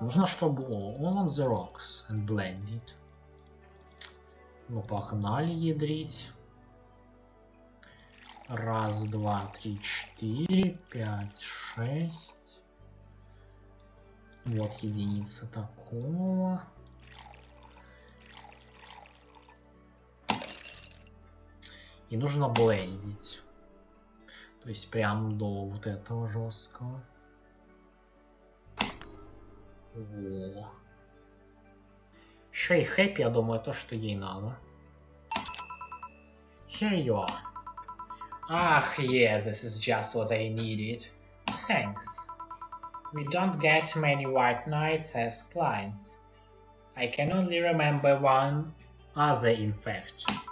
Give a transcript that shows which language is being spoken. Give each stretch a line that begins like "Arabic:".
Russian: Нужно, чтобы
English: all on the rocks and blended.
Russian: Ну, погнали ядрить. Раз, два, три, четыре, пять, шесть. Вот единица такого. И нужно блендить. То есть прям до вот этого жесткого. Во. Еще и хэппи, я думаю, то, что ей надо.
English: Here you are. Ah, yeah, this is just what I needed. Thanks. We don't get many white knights as clients. I can only remember one other, in fact.